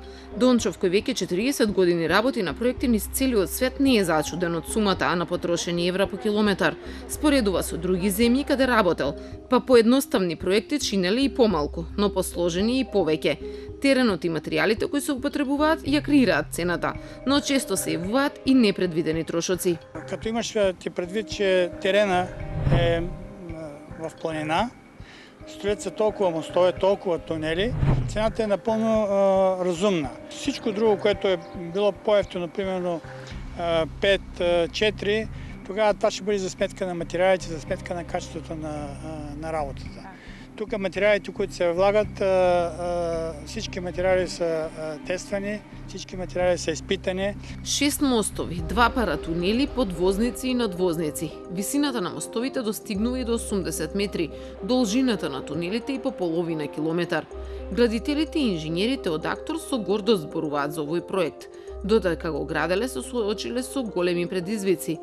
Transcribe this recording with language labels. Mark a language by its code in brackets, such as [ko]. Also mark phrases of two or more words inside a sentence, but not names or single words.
[mk] Дончов, кој веќе 40 години работи на проекти низ целиот свет, не е зачуден од сумата на потрошени евра по километар. Споредува со други земји каде работел, па поедноставни проекти чинеле и помалку, но посложени и повеќе. Теренот и материјалите кои се употребуваат ја креираат цената, но често се јавуваат и непредвидени трошоци. [bg] Като имаш ти предвид, че терена е в планина, строят се толкова мостове, толкова тунели, цената е напълно разумна. Всичко друго, което е било по-евтино, примерно 5-4, тогава това ще бъде за сметка на материалите, за сметка на качеството на работата. Тук материалите, които се влагат, всички материали са тествани, всички материали са изпитани. [mk] 6 мостови, 2 паратунели, подвозници и надвозници. Висината на мостовите достигнува и до 80 метри, должината на тунелите и по половина километар. Градителите и инженерите од Актор со гордост зборуваат за овој проект. Додека го граделе се соочиле со големи предизвици.